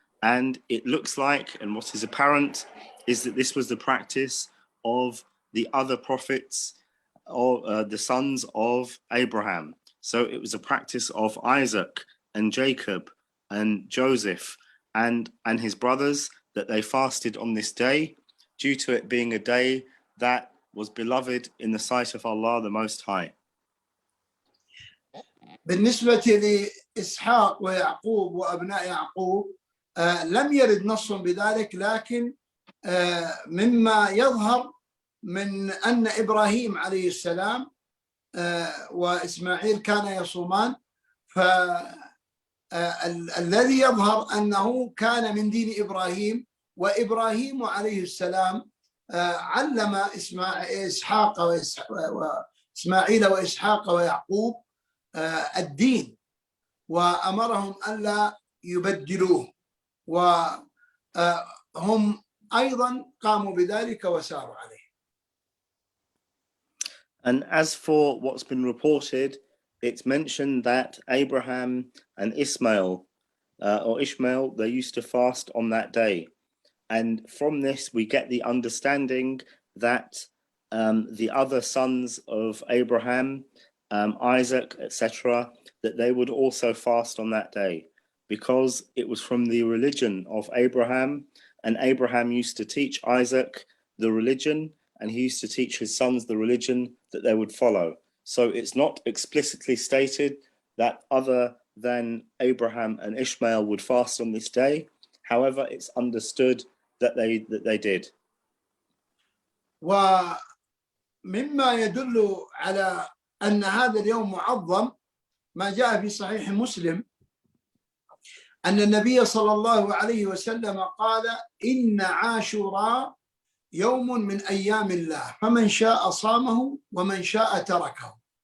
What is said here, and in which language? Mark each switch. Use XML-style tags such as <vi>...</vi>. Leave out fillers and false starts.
<en>And it looks like, and what is apparent, is that this was the practice of the other prophets, or the sons of Abraham. So it was a practice of Isaac and Jacob and Joseph and his brothers, that they fasted on this day due to it being a day that was beloved in the sight of Allah the Most High.</en> <ar>بالنسبة لإسحاق ويعقوب وأبناء يعقوب لم يرد نص بذلك، لكن مما يظهر من أن إبراهيم عليه السلام وإسماعيل كانا يصومان، فالذي يظهر أنه كان من دين إبراهيم، وإبراهيم عليه السلام علم إسماعيل وإسحاق ويعقوب الدين، وأمرهم ألا يبدلوه، وهم أيضا قاموا بذلك وساروا عليه.</ar> <en>And as for what's been reported, it's mentioned that Abraham and Ishmael, they used to fast on that day. And from this, we get the understanding that the other sons of Abraham, Isaac, etc., that they would also fast on that day, because it was from the religion of Abraham, and Abraham used to teach Isaac the religion, and he used to teach his sons the religion that they would follow. So it's not explicitly stated that other than Abraham and Ishmael would fast on this day. However, it's understood that they did.</en> <ar>ومما يدل على أن هذا اليوم معظم ما جاء في صحيح مسلم أن النبي صلى الله عليه وسلم قال: إن عاشوراء يوم من أيام الله، فمن شاء صامه ومن شاء تركه.</ar>